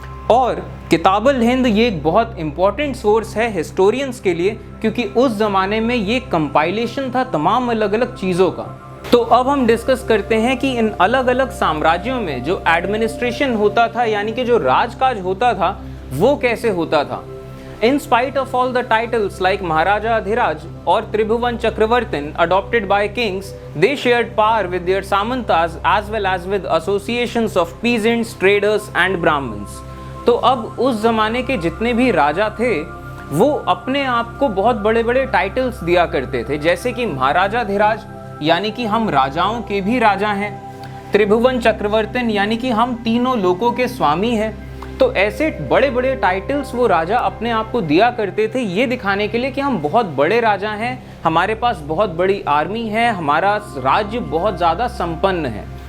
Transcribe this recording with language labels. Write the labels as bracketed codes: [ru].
[hi] और किताब अल हिंद ये एक बहुत इम्पॉर्टेंट सोर्स है हिस्टोरियंस के लिए, क्योंकि उस ज़माने में ये कंपाइलेशन था तमाम अलग अलग चीज़ों का। तो अब हम डिस्कस करते हैं कि इन अलग अलग साम्राज्यों में जो एडमिनिस्ट्रेशन होता था, यानी कि जो राजकाज होता था, वो कैसे होता था। [en] In spite of all the titles like Maharaja Adhiraj or Tribhuvan Chakravartin adopted by kings, they shared power with their samantas as well as with associations of peasants, traders and Brahmins. [hi] तो अब उस ज़माने के जितने भी राजा थे वो अपने आप को बहुत बड़े बड़े टाइटल्स दिया करते थे, जैसे कि महाराजा धीराज यानी कि हम राजाओं के भी राजा हैं, त्रिभुवन चक्रवर्तन यानी कि हम तीनों लोकों के स्वामी हैं। तो ऐसे बड़े बड़े टाइटल्स वो राजा अपने आप को दिया करते थे, ये दिखाने के लिए कि हम बहुत बड़े राजा हैं, हमारे पास बहुत बड़ी आर्मी है, हमारा राज्य बहुत ज़्यादा संपन्न है।